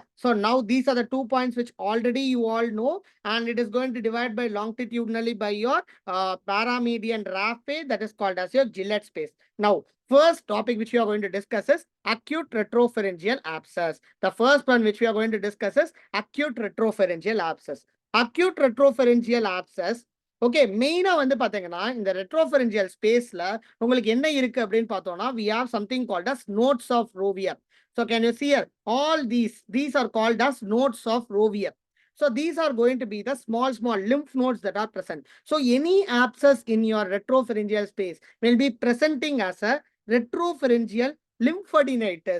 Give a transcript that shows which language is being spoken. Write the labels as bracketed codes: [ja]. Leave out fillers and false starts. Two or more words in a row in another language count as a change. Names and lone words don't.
[en] So now these are the 2 points which already you all know, and it is going to divide by longitudinally by your paramedian raphe, that is called as your Gillette space. Now, first topic which we are going to discuss is acute retropharyngeal abscess. The first one which we are going to discuss is acute retropharyngeal abscess. Acute retropharyngeal abscess. [ta] Okay, மெயினா வந்து பாத்தீங்கன்னா இந்த [en] retropharyngeal spaceல [ta] உங்களுக்கு என்ன இருக்கு அப்படின்னு பார்த்தோம்னா [en] we have something called as nodes of Rovier. So can you see here? All these are called as nodes of Rovier. So these are going to be the small lymph nodes that are present. So any abscess in your retropharyngeal space will be presenting as a retropharyngeal lymphadenitis.